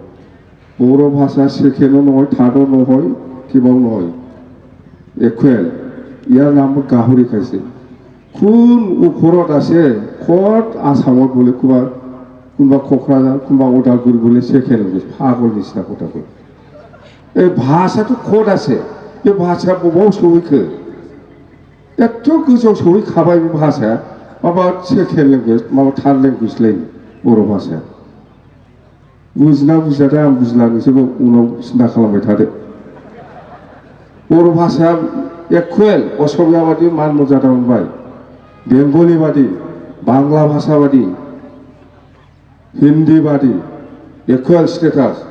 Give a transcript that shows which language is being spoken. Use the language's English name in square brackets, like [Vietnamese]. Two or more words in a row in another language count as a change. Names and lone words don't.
[Assamese] বৰ' ভাষা সেকেণ্ডো নহয় থাৰ্ডো নহয় কিবাও নহয় ইকুৱেল। ইয়াৰ নাম গাহৰি খাইছে। কোন ওপৰত আছে কত আসামত বোলে কোনোবা ক'ক্ৰাঝাৰ কোনোবা উদালগুৰি বোলে [English] second language [Assamese] পাগল নিচিনা কথা কয়। এই ভাষাটো ক'ত আছে? এই ভাষা [Bodo] ববাव सहैखो? एथ' गोजौआव सहैखाबाय बे भाषाया माबा [English] second language [Bodo] माबा [English] third language [Bodo] लायो बर' भाषाया। बुजिना बुजियाथाय आं बुजिला, नोंसोरबो उनाव सिन्था खालामबाय थादो। बर' भाषाया इकुवेल असमिया बादि मान मर्यादा मोनबाय, बेंगली बादि, बांला भाषा बादि, हिन्दी बादि [English] equal status.